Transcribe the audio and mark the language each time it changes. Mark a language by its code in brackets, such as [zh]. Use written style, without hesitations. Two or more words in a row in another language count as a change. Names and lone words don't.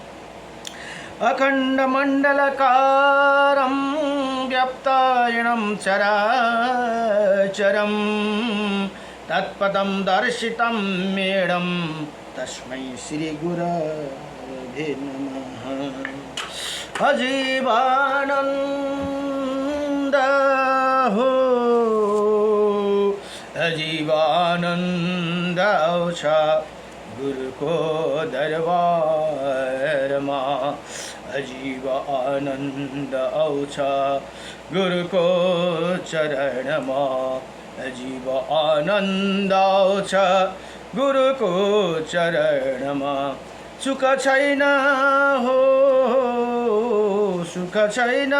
[sa] अखण्डमण्डलकारं व्याप्तायनं चराचरं तत्पदं दर्शितं मेढं तस्मै श्री गुरवे नमः। [ne] अजीवानन्द हो अजीवानन्द आउँछ गुरुको दरबारमा अजीव आनन्द आउँछ गुरुको चरणमा अजीव आनन्द आउँछ गुरुको चरणमा सुख छैन हो सुख छैन